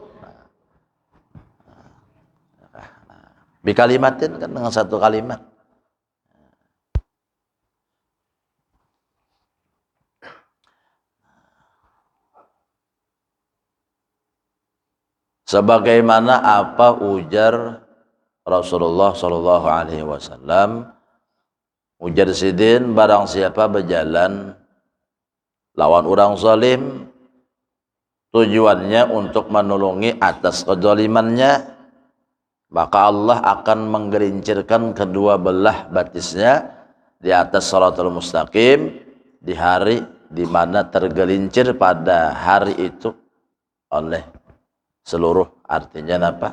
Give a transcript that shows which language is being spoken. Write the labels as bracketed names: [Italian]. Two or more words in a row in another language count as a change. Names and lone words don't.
[Banjar] Dikalimatin kan dengan satu kalimat. Sebagaimana apa ujar Rasulullah [Arabic] صلى الله عليه وسلم, [Banjar] ujar sidin barang siapa berjalan lawan orang zalim tujuannya untuk menolongi atas kezalimannya, maka Allah akan menggelincirkan kedua belah batisnya di atas [Arabic] الصراط المستقيم [Banjar] di hari di mana tergelincir pada hari itu oleh seluruh artinya apa?